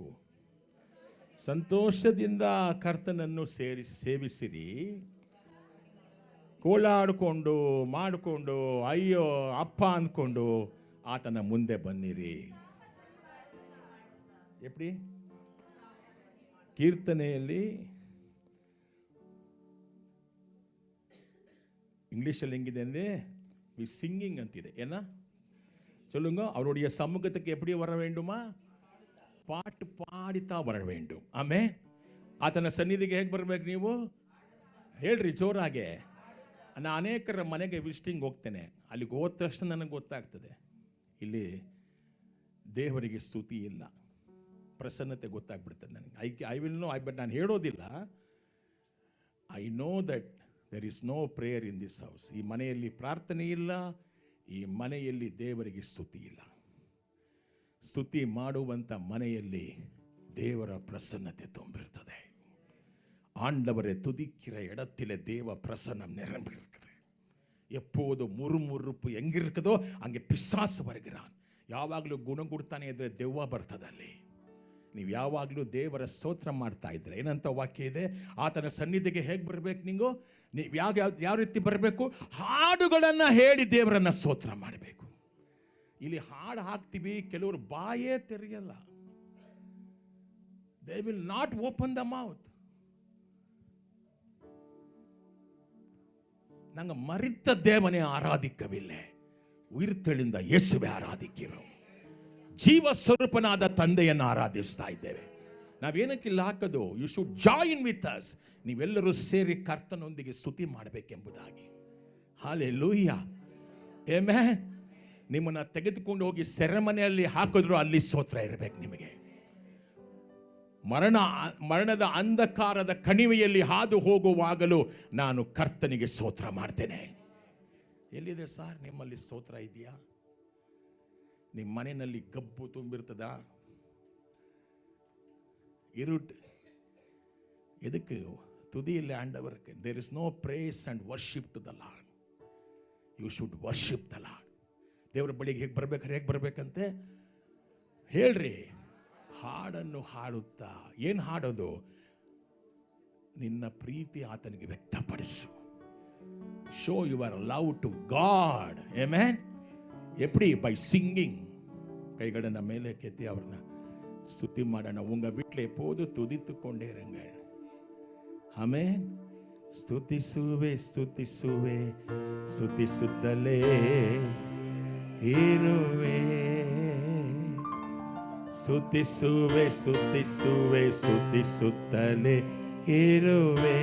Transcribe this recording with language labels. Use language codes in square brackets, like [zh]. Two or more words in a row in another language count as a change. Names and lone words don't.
[kn] ಸಂತೋಷದಿಂದ ಕರ್ತನನ್ನು ಸೇವಿಸಿರಿ, ಕೋಲಾಡಿಕೊಂಡು ಮಾಡಿಕೊಂಡು ಅಯ್ಯೋ ಅಪ್ಪ ಅಂದ್ಕೊಂಡು ಆತನ ಮುಂದೆ ಬನ್ನಿರಿ. [ta] ಎಪ್ಪಡಿ? [kn] ಕೀರ್ತನೆಯಲ್ಲಿ ಇಂಗ್ಲೀಷಲ್ಲಿ ಹೆಂಗಿದೆ ಅಂದರೆ [en] we singing [kn] ಅಂತಿದೆ. [ta] ಏನ சொல்லுங்க, அவருடைய சமூகத்துக்கு எப்படி வர வேண்டுமா? பாட்டு பாடிட்டா வர வேண்டும். [kn] ಆಮೇಲೆ ಆತನ ಸನ್ನಿಧಿಗೆ ಹೇಗೆ ಬರಬೇಕು ನೀವು? ಹೇಳ್ರಿ ಜೋರಾಗೆ. ನಾನು ಅನೇಕರ ಮನೆಗೆ ವಿಸಿಟಿಂಗ್ ಹೋಗ್ತೇನೆ. ಅಲ್ಲಿಗೆ ಹೋದ ತಕ್ಷಣ ನನಗೆ ಗೊತ್ತಾಗ್ತದೆ, ಇಲ್ಲಿ ದೇವರಿಗೆ ಸ್ತುತಿ ಇಲ್ಲ, ಪ್ರಸನ್ನತೆ ಗೊತ್ತಾಗ್ಬಿಡ್ತದೆ ನನಗೆ. [en] I will know, but [kn] ನಾನು ಹೇಳೋದಿಲ್ಲ. [en] I know that there is no prayer in this house. [kn] ಈ ಮನೆಯಲ್ಲಿ ಪ್ರಾರ್ಥನೆ ಇಲ್ಲ, ಈ ಮನೆಯಲ್ಲಿ ದೇವರಿಗೆ ಸ್ತುತಿ ಇಲ್ಲ. ಸ್ತುತಿ ಮಾಡುವಂಥ ಮನೆಯಲ್ಲಿ ದೇವರ ಪ್ರಸನ್ನತೆ ತುಂಬಿರ್ತದೆ. [ta] ஆண்டவரை துதிக்கிற இடத்திலே தேவ பிரசன்னம் நிரம்பி இருக்குது. எப்போது முறுமுறுப்பு எங்கிருக்குதோ அங்கே பிசாசು வருகிறான். [kn] ಯಾವಾಗಲೂ ಗುಣ ಕೊಡ್ತಾನೆ ಇದ್ರೆ ದೆವ್ವ ಬರ್ತದಲ್ಲಿ. ನೀವು ಯಾವಾಗಲೂ ದೇವರ ಸ್ತೋತ್ರ ಮಾಡ್ತಾ ಇದ್ರೆ ಏನಂತ ವಾಕ್ಯ ಇದೆ? ಆತನ ಸನ್ನಿಧಿಗೆ ಹೇಗೆ ಬರಬೇಕು? ನೀವು ಯಾವ ರೀತಿ ಬರಬೇಕು? ಹಾಡುಗಳನ್ನು ಹೇಳಿ ದೇವರನ್ನ ಸ್ತೋತ್ರ ಮಾಡಬೇಕು. ಇಲ್ಲಿ ಹಾಡು ಹಾಕ್ತೀವಿ, ಕೆಲವರು ಬಾಯೇ ತೆರೆಯಲ್ಲ. [en] They will not open the mouth. [ta] நாங்கள் மரித்த தேவனை ஆராதிக்கவில்லை, உயிர்த்தெழுந்த இயேசுவை ஆராதிக்கிறோம். [kn] ಜೀವಸ್ವರೂಪನಾದ ತಂದೆಯನ್ನು ಆರಾಧಿಸ್ತಾ ಇದ್ದೇವೆ. ನಾವೇನಕ್ಕೆ ಇಲ್ಲಿ ಹಾಕೋದು? [en] You should join with us. [kn] ನೀವೆಲ್ಲರೂ ಸೇರಿ ಕರ್ತನೊಂದಿಗೆ ಸ್ತುತಿ ಮಾಡಬೇಕೆಂಬುದಾಗಿ. ಹಲ್ಲೆಲೂಯಾ. ಆಮೆನ್. ನಿಮ್ಮನ್ನು ತೆಗೆದುಕೊಂಡು ಹೋಗಿ ಸೆರೆಮನೆಯಲ್ಲಿ ಹಾಕಿದ್ರು ಅಲ್ಲಿ ಸ್ತೋತ್ರ ಇರಬೇಕು ನಿಮಗೆ. ಮರಣದ ಅಂಧಕಾರದ ಕಣಿವೆಯಲ್ಲಿ ಹಾದು ಹೋಗುವಾಗಲೂ ನಾನು ಕರ್ತನಿಗೆ ಸ್ತೋತ್ರ ಮಾಡ್ತೇನೆ. ಎಲ್ಲಿದೆ ಸರ್ ನಿಮ್ಮಲ್ಲಿ ಸ್ತೋತ್ರ ಇದೆಯಾ? ನಿಮ್ಮ ಮನೆಯಲ್ಲಿ ಗಬ್ಬು ತುಂಬಿರ್ತದ? ಇರುಟ್ ಎದಕ್ಕೆ ತುದಿಯಲ್ಲಿ ಆಂಡವರ್ಗೆ [en] There is no praise and worship to the Lord. You should worship the Lord. [kn] ದೇವರ ಬಳಿಗೆ ಹೇಗೆ ಬರ್ಬೇಕಂತೆ ಹೇಳ್ರಿ. ಹಾಡನ್ನು ಹಾಡುತ್ತಾ. ಏನು ಹಾಡೋದು? ನಿನ್ನ ಪ್ರೀತಿ ಆತನಿಗೆ ವ್ಯಕ್ತಪಡಿಸು. [en] Show your love to God. ಆಮೆನ್. ಎಪ್ಪಡಿ? By singing. [kn] ಕೈಗಳನ್ನ ಮೇಲೆ ಕೆತ್ತಿ ಅವ್ರನ್ನ ಸ್ತುತಿ ಮಾಡೋಣ. ಉಂಗ ಬಿಟ್ಲೆ [ta] எப்போது துதித்துக்கொண்டே இருங்கள். [kn] ಆಮೆನ್. ಸ್ತುತಿಸುವೆ ಸ್ತುತಿಸುವೆ ಸ್ತುತಿಸುತ್ತಲೇ ಇರುವೆ. ಸ್ತುತಿಸುವೆ ಸ್ತುತಿಸುವೆ ಸ್ತುತಿಸುತ್ತಲೇ ಇರುವೆ.